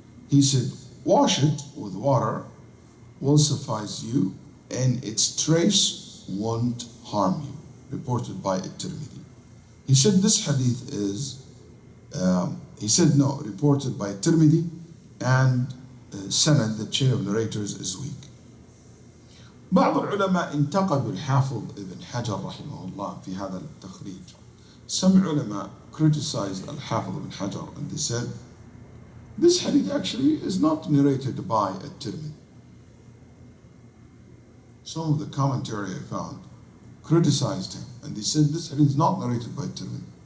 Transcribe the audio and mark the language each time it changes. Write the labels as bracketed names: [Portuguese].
[English] He said, wash it with water will suffice you and its trace won't harm you. Reported by At-Tirmidhi. He said this hadith is, reported by At-Tirmidhi and sanad, the chain of narrators is weak. [Arabic] بعض العلماء انتقدوا الحافظ ابن حجر رحمه الله في هذا التخريج. [English] Some ulama criticized Al-Hafiz ibn Hajar and they said, this hadith actually is not narrated by At-Tirmidhi. Some of the commentary I found criticized him and they said this hadith is not narrated by At-Tirmidhi.